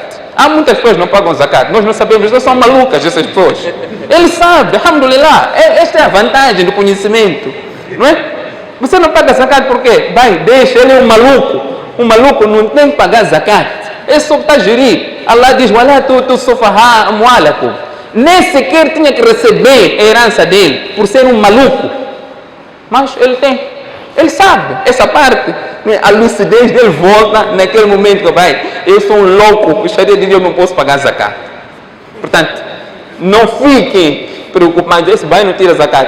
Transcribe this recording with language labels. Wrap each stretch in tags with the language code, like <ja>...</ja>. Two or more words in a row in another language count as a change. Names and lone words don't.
<pt>Há muitas pessoas que não pagam zakat. Nós não sabemos, elas são malucas, essas pessoas. Ele sabe, alhamdulillah. Esta é a vantagem do conhecimento. Não é? Você não paga zakat por quê? Vai, deixa, ele é um maluco. Um maluco não tem que pagar zakat. Ele só está a gerir. Allah diz:</pt> <ar>ولا تؤتوا السفهاء أموالكم.</ar> <pt>Nem sequer tinha que receber a herança dele por ser um maluco. Mas ele tem. Ele sabe essa parte. A lucidez dele volta naquele momento que vai: eu sou um louco, o Sharia diz: eu não posso pagar zakat. Portanto, não fiquem preocupados, esse vai não tira zakat.</pt>